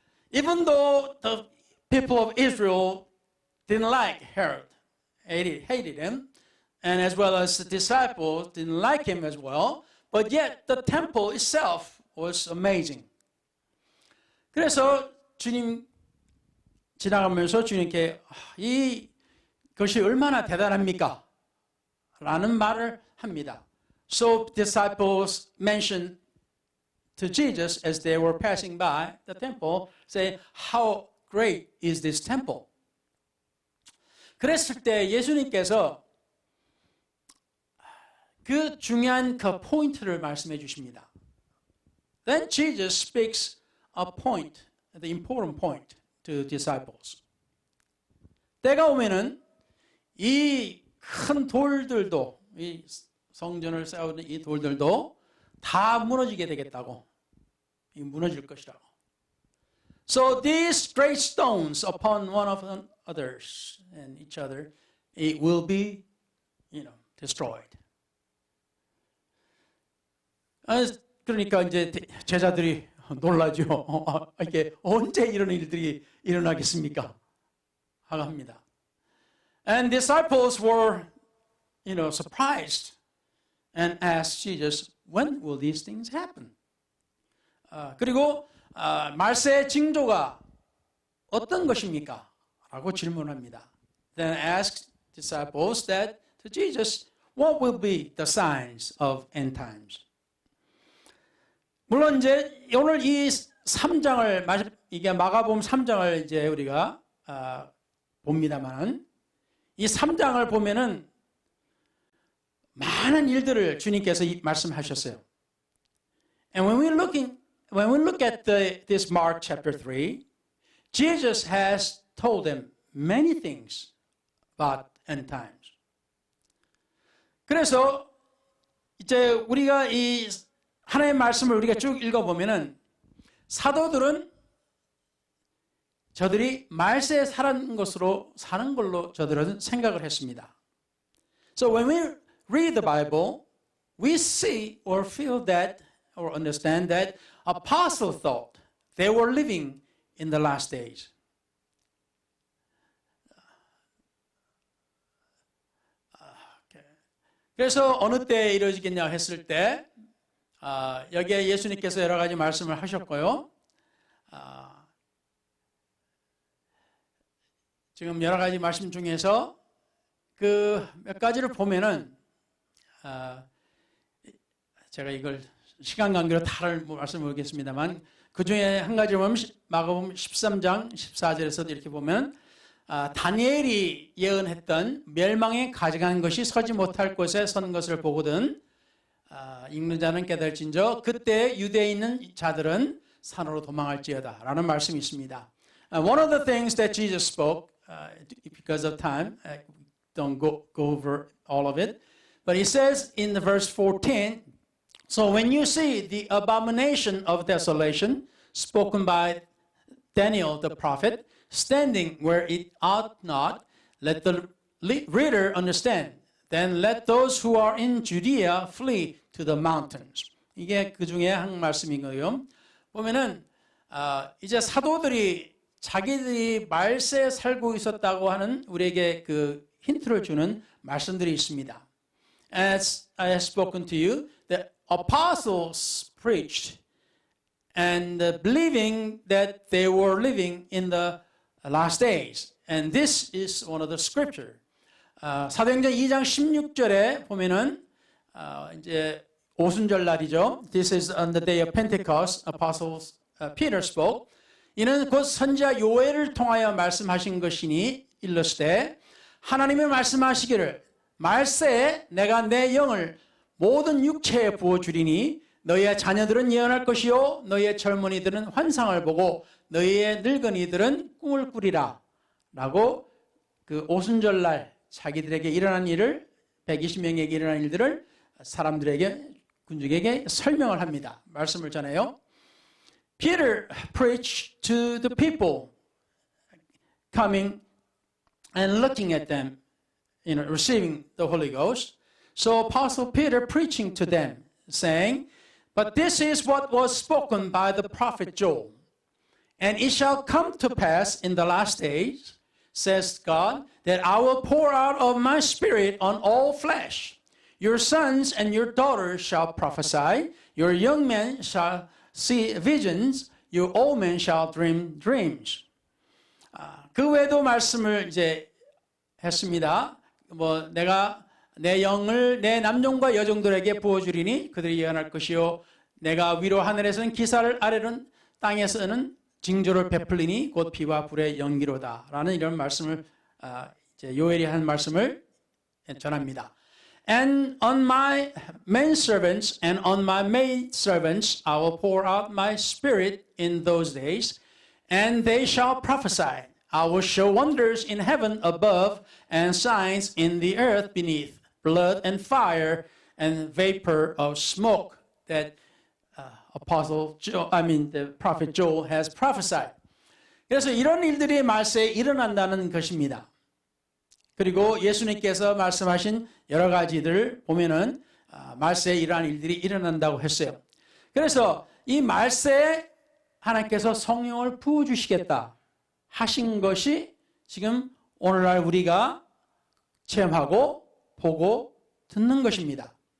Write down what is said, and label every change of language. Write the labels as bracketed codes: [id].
[en] Even though the people of Israel didn't like Herod, hated him, and as well as the disciples didn't like him as well, but yet the temple itself was amazing. [ko] 그래서 주님 지나가면서 주님께 이것이 얼마나 대단합니까? 라는 말을 합니다. [en] So disciples mentioned to Jesus as they were passing by the temple, say, how great is this temple? [ko] 그랬을 때 예수님께서 그 중요한 그 포인트를 말씀해 주십니다. [en] Then Jesus speaks a point, the important point to disciples. [ko] 때가 오면은 이 큰 돌들도, 이 성전을 쌓는 이 돌들도 다 무너지게 되겠다고, 무너질 것이라고. [en] So these great stones upon one of others and each other, it will be, destroyed. [ko] 그러니까 이제 제자들이 놀라죠. 이게 언제 이런 일들이 일어나겠습니까? 하고 합니다. [en] And disciples were, surprised and asked Jesus, when will these things happen? [ko] 그리고 말세의 징조가 어떤 것입니까? 라고 질문합니다. [en] Then asked disciples that to Jesus, what will be the signs of end times? [ko] 물론 이제 오늘 이 3장을 이게 마가복음 3장을 이제 우리가 봅니다만 이 3장을 보면은 많은 일들을 주님께서 말씀하셨어요. [en] And when we look at this Mark chapter 3, Jesus has told them many things about end times. [ko] 그래서 이제 우리가 이 하나님의 말씀을 우리가 쭉 읽어보면은 사도들은 저들이 말세에 사는 걸로 저들은 생각을 했습니다. [en] So when we read the Bible, we see or feel that or understand that apostles thought they were living in the last days. [ko] 그래서 어느 때에 이루어지겠냐 했을 때 여기에 예수님께서 여러 가지 말씀을 하셨고요. 지금 여러 가지 말씀 중에서 그 몇 가지를 보면은 제가 이걸 시간 관계로 다를 말씀드리겠습니다만 그 중에 한 가지 보면 마가복음 13장 14절에서도 이렇게 보면 다니엘이 예언했던 멸망에 가져간 것이 서지 못할 곳에 선 것을 보거든 읽는 자는 깨달을진저 그때 유대에 있는 자들은 산으로 도망할지어다 라는 말씀이 있습니다. [en] One of the things that Jesus spoke, because of time, don't go over all of it, but he says in the verse 14, so when you see the abomination of desolation spoken by Daniel the prophet, standing where it ought not, let the reader understand. Then let those who are in Judea flee to the mountains. [ko] 이게 그 중에 한 말씀이고요. 보면은 이제 사도들이 자기들이 말세에 살고 있었다고 하는 우리에게 그 힌트를 주는 말씀들이 있습니다. [en] As I have spoken to you, the apostles preached and believing that they were living in the last days. And this is one of the scripture. [ko] 사도행전 2장 16절에 보면은 이제 오순절 날이죠. [en] This is on the day of Pentecost. Apostles Peter spoke. [ko] 이는 곧 선지자 요엘을 통하여 말씀하신 것이니 일렀을 하나님이 말씀하시기를 말세에 내가 내 영을 모든 육체에 부어주리니 너희의 자녀들은 예언할 것이요 너희의 젊은이들은 환상을 보고 너희의 늙은이들은 꿈을 꾸리라 라고 그 오순절날 자기들에게 일어난 일을 120명에게 일어난 일들을 사람들에게 군중에게 설명을 합니다. 말씀을 전해요. [en] Peter preached to the people coming and looking at them, receiving the Holy Ghost. So Apostle Peter preaching to them, saying, but this is what was spoken by the prophet Joel. And it shall come to pass in the last days, says God, that I will pour out of my spirit on all flesh. Your sons and your daughters shall prophesy. Your young men shall see visions. Your old men shall dream dreams. [ko] 그 외에도 말씀을 이제 했습니다. 내가 내 영을 내 남종과 여종들에게 부어주리니 그들이 예언할 것이요 내가 위로 하늘에서는 기사를 아래로는 땅에서는 징조를 베풀리니 곧 비와 불의 연기로다라는 이런 말씀을 이제 요엘이 한 말씀을 전합니다. [en] And on my men servants and on my maid servants I will pour out my spirit in those days, and they shall prophesy. I will show wonders in heaven above and signs in the earth beneath, blood and fire and vapor of smoke that the prophet Joel has prophesied. [ko] 그래서 이런 일들이 말세에 일어난다는 것입니다. 그리고 예수님께서 말씀하신 여러 가지들을 보면은 말세에 이러한 일들이 일어난다고 했어요. 그래서 이 말세에 하나님께서 성령을 부어주시겠다 하신 것이 지금 오늘날 우리가 체험하고 보고 듣는 것입니다.